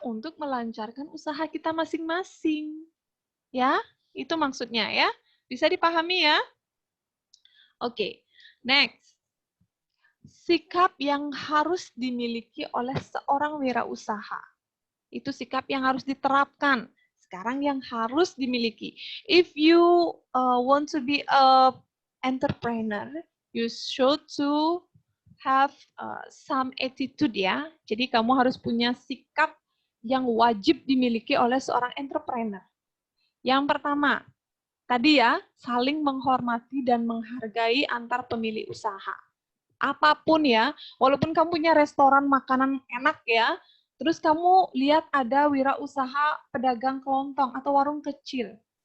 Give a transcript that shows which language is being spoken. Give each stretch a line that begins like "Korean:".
Indonesian: Untuk melancarkan usaha kita masing-masing. Ya, itu maksudnya ya. Bisa dipahami ya? Oke, next. Sikap yang harus dimiliki oleh seorang wirausaha. Itu sikap yang harus diterapkan. Sekarang yang harus dimiliki.
English: If you want to be a entrepreneur, you should to have some attitude ya.
Indonesian: Jadi kamu harus punya sikap yang wajib dimiliki oleh seorang entrepreneur. Yang pertama, tadi ya, saling menghormati dan menghargai antar pemilik usaha. Apapun ya, walaupun kamu punya restoran makanan enak ya, terus kamu lihat ada wirausaha pedagang kelontong atau warung kecil.